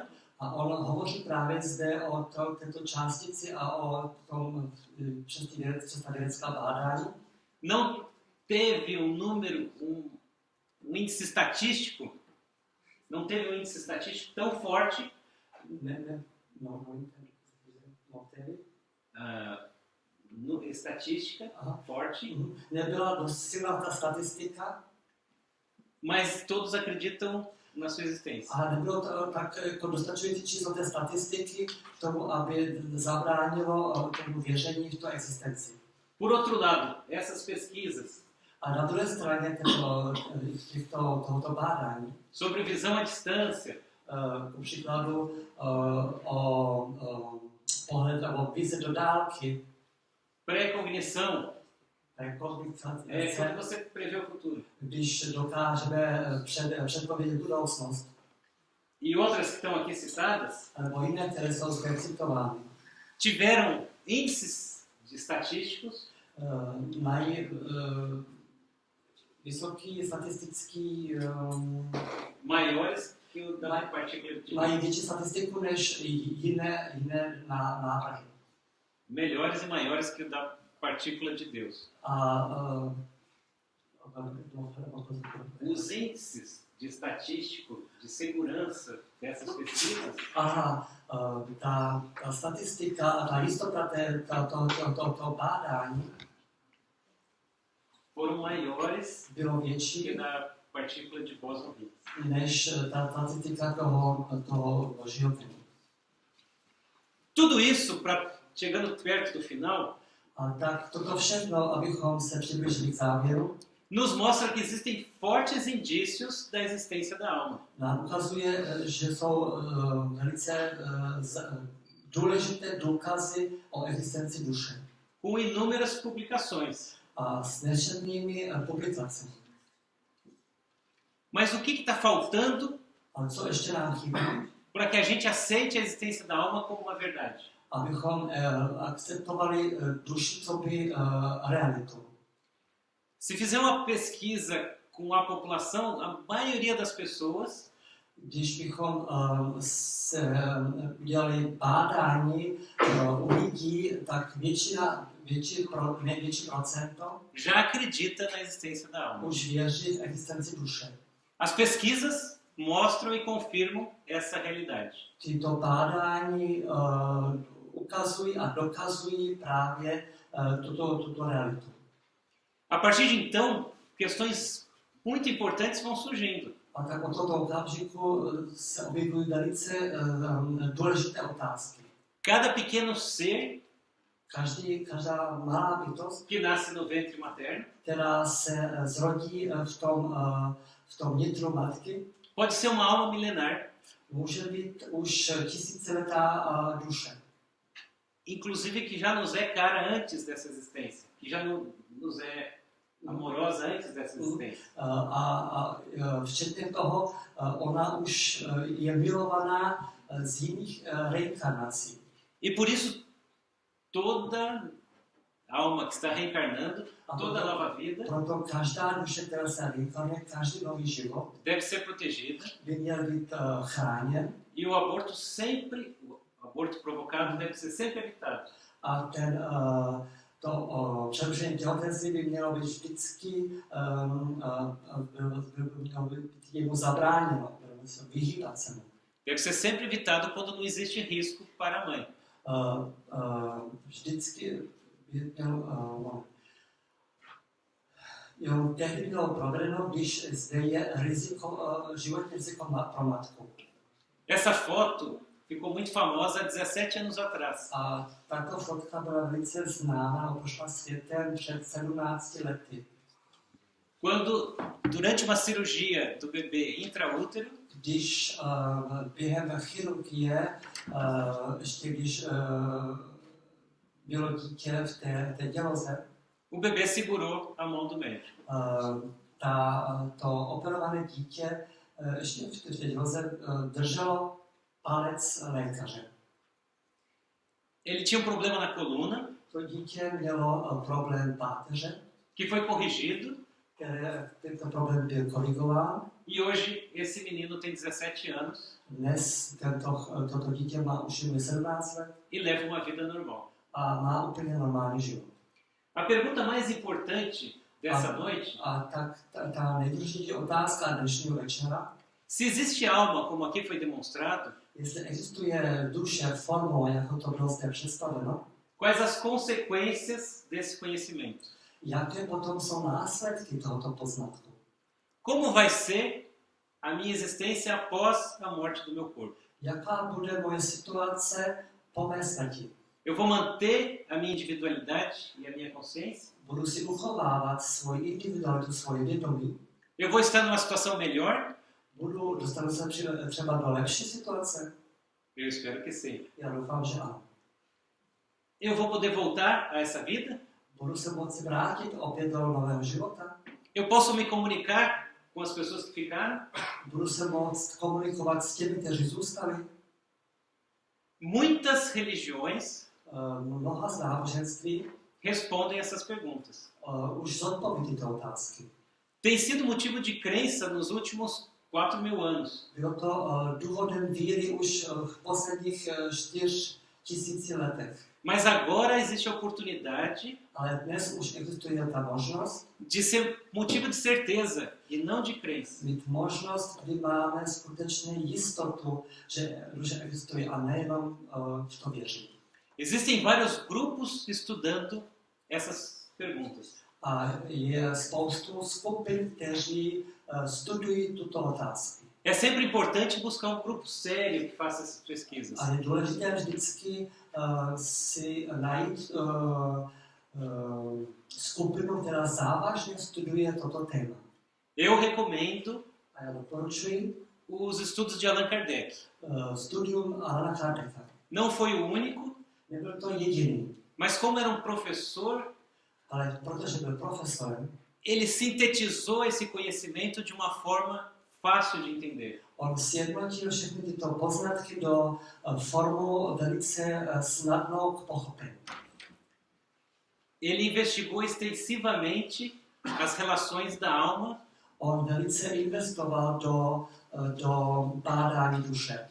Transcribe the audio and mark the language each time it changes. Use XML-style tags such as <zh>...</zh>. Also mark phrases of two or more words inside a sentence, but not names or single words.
<cs>A on hovoří právě zde o této částici a o tom přes ta vědecká bádání.</cs> <pt>não teve um número, um índice estatístico, não teve um índice estatístico tão forte estatística forte,</pt> <cs>nebyla dost silná ta statistika,</cs> <pt>mas todos acreditam na sua existência.</pt> <cs>a nebylo to tak jako dostačující číslo té statistiky k tomu, aby zabránilo tomu věření v tu existenci.</cs> <pt>Por outro lado, essas pesquisas</pt> <cs>A na druhé straně tohoto bádání,</cs> <pt>sobre visão à distância,</pt> <cs>ku příkladu o pohled o vize do dálky,</cs> <pt>pré-cognição, é quando você prevê o futuro,</pt> <cs>když dokážeme předpovědět budoucnost,</cs> <pt>e outras que estão aqui citadas,</pt> <cs>nebo jiné, které jsou zde citovány,</cs> <pt>tiveram índices estatísticos</pt> <cs>mají vysoký statistický,</cs> <pt>maiores que o da partícula de</pt> <cs>mají větší statistiku než jiné návrhy.</cs> <pt>melhores e maiores que o da partícula de Deus. Os índices de estatístico, de segurança dessas pesquisas</pt> <cs>Ta statistika a ta jistota toho bádání</cs> <pt>foram maiores</pt> <cs>bylo větší</cs> <pt>que da partícula de Bose-Higgs.</pt> <cs>než ta statistika toho božího plynu.</cs> <pt>Tudo isso, chegando perto do final,</pt> <cs>A tak toto všechno, abychom se přiblížili k závěru,</cs> <pt>nos mostra que existem fortes indícios da existência da alma.</pt> <cs>nám ukazuje, že jsou velice důležité důkazy o existenci duše</cs> <pt>Com inúmeras publicações.</pt> <cs>a s nesčetnými publikacemi.</cs> <pt>Mas o que está faltando</pt> <cs>Ale co ještě nám chybí?</cs> <pt>para que a gente aceite a existência da alma como uma verdade?</pt> <cs>Abychom akceptovali duši co by realitu.</cs> <pt>Se fizer uma pesquisa com a população, a maioria das pessoas</pt> <cs>Když bychom udělali bádání u lidí, tak největší procento</cs> <pt>já acredita na existência da alma.</pt> <cs>už věří v existenci duše.</cs> <pt>As pesquisas mostram e confirmam essa realidade.</pt> <cs>Tyto bádání ukazují a dokazují právě tuto realitu.</cs> <pt>A partir de então, questões muito importantes vão surgindo.</pt> <cs>A tak od tohoto okamžiku se objevují velice důležité otázky.</cs> <pt>Cada pequeno ser</pt> <cs>Každá malá bytost,</cs> <pt>que nasce no ventre materno</pt> <cs>která se zrodí v tom nitru matky,</cs> <pt>pode ser uma alma milenar,</pt> <cs>může být už tisíciletá duše.</cs> <pt>inclusive que já nos é cara antes dessa existência, que já nos é amorosa antes dessa existência.</pt> <cs>Včetně toho, ona už je milovaná z jiných reinkarnací.</cs> <pt>E por isso, toda alma que está reencarnando, toda nova vida,</pt> <cs>Proto každá duše, která se reinkarnuje, každý nový život</cs> <pt>deve ser protegida</pt> <cs>by měl být chráněn</cs> <pt>e o aborto provocado deve ser sempre evitado.</pt> <cs>a to přerušení těhotenství by mělo být vždycky jemu zabráněno, vyhýbat se mu.</cs> <pt>Deve ser sempre evitado quando não existe risco para a mãe.</pt> <cs>Vždycky tehdy bylo provedeno, když zde je životní riziko pro matku.</cs> <pt>Essa foto ficou muito famosa há 17 anos atrás.</pt> <cs>A tato fotka byla velice známá, prošla světem před 17 lety.</cs> <pt>Quando, durante uma cirurgia do bebê intraútero,</pt> <cs>Když během chirurgie, ještě když bylo dítě v té děloze,</cs> <pt>o bebê segurou a mão do médico.</pt> <cs>To operované dítě ještě v té děloze drželo palec lékaře.</cs> <pt>Ele tinha um problema na coluna,</pt> <cs>To dítě mělo problém páteře,</cs> <pt>que foi corrigido,</pt> <cs>tento problém byl korigován.</cs> <pt>e hoje esse menino tem 17 anos</pt> <cs>Dnes toto dítě má už 17 let</cs> <pt>e leva uma vida normal.</pt> <cs>a má úplně normální život.</cs> <pt>A pergunta mais importante dessa noite,</pt> <cs>A tak ta nejdůležitější otázka dnešního večera,</cs> <pt>se existe alma, como aqui foi demonstrado,</pt> <cs>jestli existuje duše formou, jako to bylo zde představeno,</cs> <pt>quais as consequências desse conhecimento?</pt> <cs>jaké potom jsou následky tohoto poznatku?</cs> <pt>Como vai ser a minha existência após a morte do meu corpo?</pt> <cs>Jaká bude moje situace po mé smrti?</cs> <pt>Eu vou manter a minha individualidade e a minha consciência?</pt> <cs>Budu si uchovávat svoji individualitu, svoje vědomí?</cs> <pt>Eu vou estar numa situação melhor?</pt> <cs>Dostanu se třeba do lepší situace?</cs> <pt>Eu espero que sim.</pt> <cs>Já doufám, že ano.</cs> <pt>Eu vou poder voltar a essa vida?</pt> <cs>Budu se moci vrátit opět do nového života?</cs> <pt>Eu posso me comunicar com as pessoas que ficaram?</pt> <cs>Budu se moct komunikovat s těmi, kteří zůstali?</cs> <pt>Muitas religiões</pt> <cs>Mnoha z náboženství</cs> <pt>respondem essas perguntas.</pt> <cs>už zodpoví tyto otázky.</cs> <pt>Tem sido motivo de crença nos últimos 4.000 anos.</pt> <cs>Bylo to důvodem víry už v posledních 4 000 letech.</cs> <pt>Mas agora existe a oportunidade</pt> <cs>Ale dnes už existuje ta možnost,</cs> <pt>de ser motivo de certeza e não de crença.</pt> <cs>mít možnost, kdy máme skutečně jistotu, že duše existuje a nejenom v to věřit.</cs> <pt>Existem vários grupos estudando essas perguntas.</pt> <cs>A je spoustu skupin, kteří studují tuto otázku.</cs> <pt>É sempre importante buscar um grupo sério que faça essas pesquisas.</pt> <cs>A je důležité vždycky si najít skupinu, která závažně studuje toto téma.</cs> <pt>Eu recomendo</pt> <cs>A já doporučuji</cs> <pt>os estudos de Allan Kardec.</pt> <cs>studium Alana Kardeka.</cs> <pt>Não foi o único,</pt> <cs>Nebyl to jediný,</cs> <pt>mas como era um professor,</pt> <cs>ale protože byl profesorem,</cs> <pt>ele sintetizou esse conhecimento de uma forma fácil de entender.</pt> <cs>on sjednotil všechny tyto poznatky do formu velice snadnou k pochopení.</cs> <pt>Ele investigou extensivamente as relações da alma</pt> <cs>On velice investoval do bádání duše</cs>